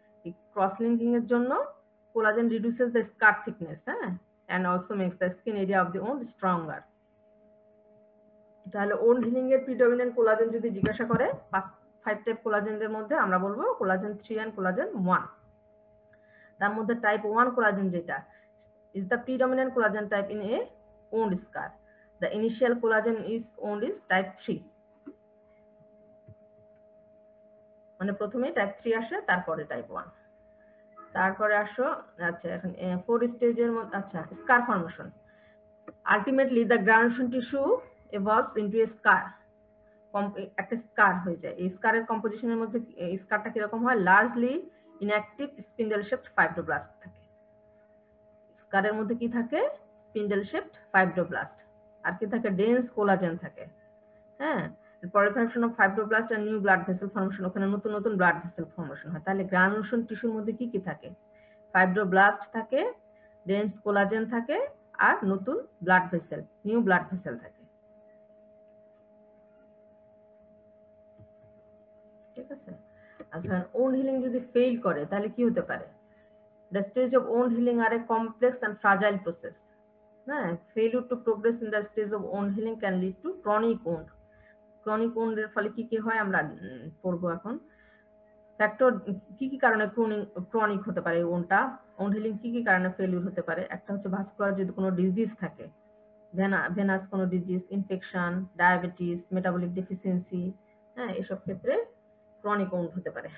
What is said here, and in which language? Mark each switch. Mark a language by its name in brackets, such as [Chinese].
[Bangla] এই cross linking এর জন্য [English] Collagen reduces the scar thickness, হ্যাঁ, and also makes the skin area of the wound stronger. [Bangla] তাহলে owned healing এর predominant collagen যদি জিজ্ঞাসা করে 5 টাইপ কোলাজেনের মধ্যে আমরা বলবো কোলাজেন 3 এন্ড কোলাজেন 1। তার মধ্যে টাইপ 1 কোলাজেন যেটা [English] is the predominant collagen type in a wound scar. The initial collagen is wound is type 3, [Bangla] মানে প্রথমে টাইপ 3 আসে তারপরে টাইপ 1। তারপরে আসো আচ্ছা এখন 4 স্টেজের মধ্যে আচ্ছা স্কার formation. [English] ultimately the granulation tissue evolves into a scar, [Bangla] একটা স্কার হয়ে যায়। এই স্কারের কম্পোজিশনের মধ্যে স্কারটা কিরকম হয়, [English] largely inactive spindle shaped fibroblast [Bangla] থাকে। স্কারের মধ্যে কি থাকে, স্পিন্ডেল শেপড ফাইব্রোব্লাস্ট, আর কি থাকে, ডেন্স কোলাজেন থাকে, হ্যাঁ। [English] proliferation of fibroblasts and new blood vessel formation, [Bangla] ওখানে নতুন নতুন ব্লাড ভেসেল ফর্মেশন হয়। তাহলে গ্রানুলেশন টিস্যুর মধ্যে কি কি থাকে, ফাইব্রোব্লাস্ট থাকে, ডেন্স কোলাজেন থাকে, আর নতুন blood vessel, new blood vessel থাকে, ঠিক আছে। আচ্ছা ওন্ড হিলিং যদি ফেল করে তাহলে কি হতে পারে, [English] the stage of wound healing are a complex and fragile process, হ্যাঁ। failure to progress in the stage of wound healing can lead to chronic wound. [Bangla] chronic wound এর ফলে কি কি হয় আমরা পড়বো এখন। ফ্যাক্টর কি কি কারণে ক্রনিক হতে পারে ওন্ডটা, ওন্ড হিলিং কি কি কারণে ফেলিউর হতে পারে। একটা হচ্ছে ভাস্কুলার যদি কোনো ডিজিজ থাকে, ভেনাস কোনো disease, infection, diabetes, metabolic deficiency, হ্যাঁ, এসব ক্ষেত্রে ক্রনিক ওন্ড হতে পারে।